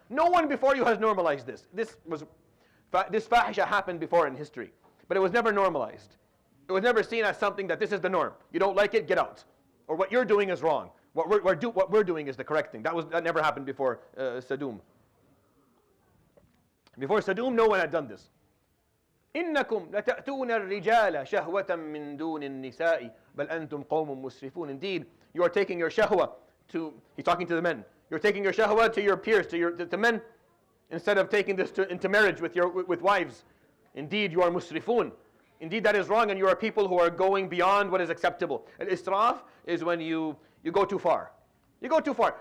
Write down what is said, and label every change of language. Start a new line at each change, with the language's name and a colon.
English: No one before you has normalized this. This fahisha happened before in history, but it was never normalized. It was never seen as something that this is the norm. You don't like it, get out. Or what you're doing is wrong. What we're doing is the correct thing. That never happened before Sodom. Before Sodom, no one had done this.
Arabic: إنكم لتأتون الرجال شهوة من دون النساء بل أنتم قوم مسرفون.
English: Indeed, you are taking your shahwa to, he's talking to the men, you're taking your shahwa to your peers, to men, instead of taking this into marriage with wives. Indeed, you are musrifun. Indeed, that is wrong, and you are people who are going beyond what is acceptable. Al-israf is when you go too far. You go too far.